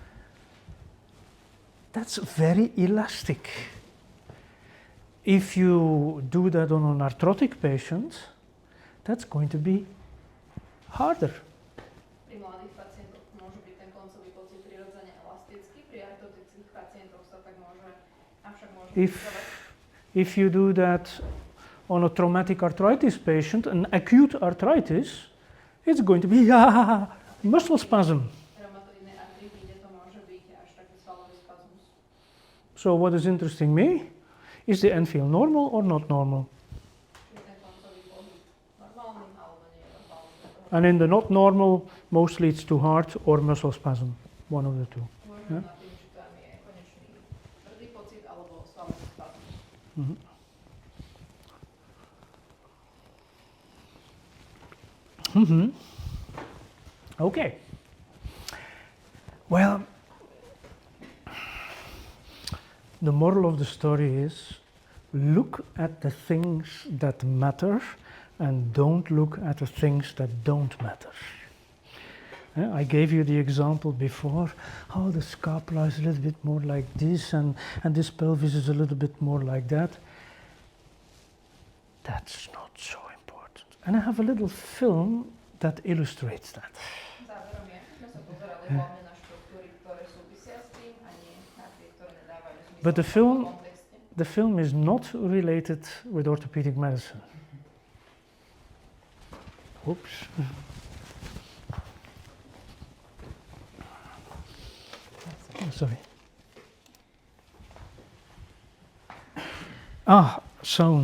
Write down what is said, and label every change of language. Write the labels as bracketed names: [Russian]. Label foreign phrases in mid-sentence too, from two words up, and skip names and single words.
[English] That's very elastic. If you do that on an arthrotic patient, that's going to be harder. [Slovak] Pri mladých pacientoch môže byť ten koncový pocit prirodzene elastický, pri artrotických pacientoch sa tak môže, avšak môže [English] If, [Slovak] byť [English] if you do that on a traumatic arthritis patient, an acute arthritis, it's going to be muscle spasm. [Slovak] reumatoidnej artritíde to môže byť až taký svalový spazmus. [English] So what is interesting me is the end feel normal or not normal? [Slovak] Čiže ten koncový pohyb normálny alebo nie je normálny. [English] And in the not normal, mostly it's too hard or muscle spasm, one of the two. [Slovak] Môžeme nad tým, či tam je konečný tvrdý pocit alebo svalový spazmus. [English] Okay. Well, the moral of the story is look at the things that matter and don't look at the things that don't matter. I gave you the example before, how the scapula is a little bit more like this and this pelvis is a little bit more like that. That's not so important. And I have a little film that illustrates that. [Slovak] Záverom je, že sme sa pozerali hlavne na štruktúry, ktoré súvisia s tým a nie na tie, ktoré nedávajú zmysel [English] But [Slovak] v tom kontexte. [English] the film is not related with orthopedic medicine. Oops. Sorry. Sound.